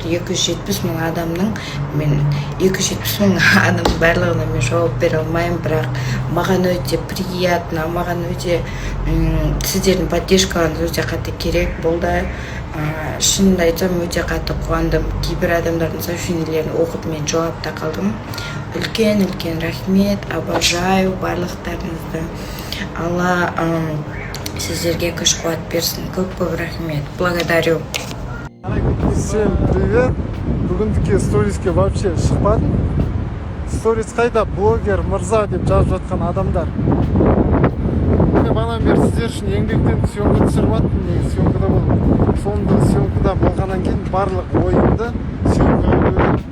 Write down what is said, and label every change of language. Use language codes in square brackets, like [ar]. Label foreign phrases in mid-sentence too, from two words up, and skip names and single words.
[kk] 270 мың адамның мен 270 мың адам барлығына мен жауап бере алмаймын, бірақ маған өте приятно, маған өте сіздердің поддержкаларыңыз өте қатты керек болды. Шынымды айтсам, өте қатты қуандым. Кейбір адамдардың сообщениелерін оқып мен жауапта қалдым. Үлкен рахмет, обожаю барлықтарыңызды. Алла сіздерге күш қуат берсін. Көп рахмет. [ru] Благодарю. Всем привет. [kk] Бүгіндікке сториске вообще шықпадым. Сторис қайда? Блогер мырза деп жазып жатқан адамдар. Бағанадан бері сіздер үшін еңбектен съемка түсіріп жатырмын. Мен съемкада болдым. Сонда съемкада болғаннан кейін барлық ойымды съемкаға бөлдім.